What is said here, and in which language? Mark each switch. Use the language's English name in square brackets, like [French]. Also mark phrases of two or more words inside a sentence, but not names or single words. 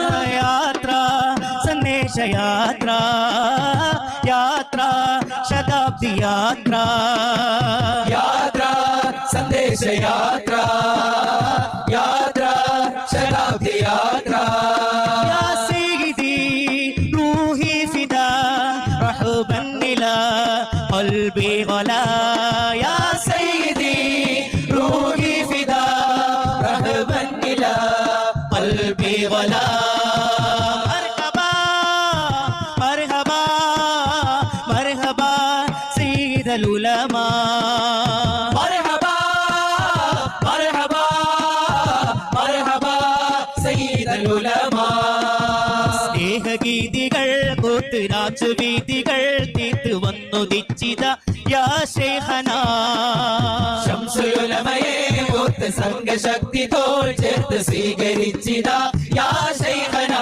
[Malayalam] യാത്ര സന്ദേശയാത്ര യാത്ര ശതാബ്ദി യാത്ര യാത്ര സന്ദേശയാത്ര യാത്ര ശതാബ്ദി യാത്ര [Arabic] يا سيدي روحي فدا رهبا إلى قلبي ولا يا سيدي روحي فدا رهبا إلى قلبي ولا مرحبا مرحبا مرحبا سيد العلماء مرحبا مرحبا مرحبا سيد العلماء [Malayalam] സ്നേഹഗീതികൾ കൂട്ടുനാച്ചു വീതികൾ തീർത്തു വന്നു ദിച്ചിത [Arabic] يا شيخنا [Malayalam] ശംസുലുലമയെ ഓർത്ത് സംഘശക്തി തോൾ ചേർത്ത് സ്വീകരിച്ചിതാ [Arabic] يا شيخنا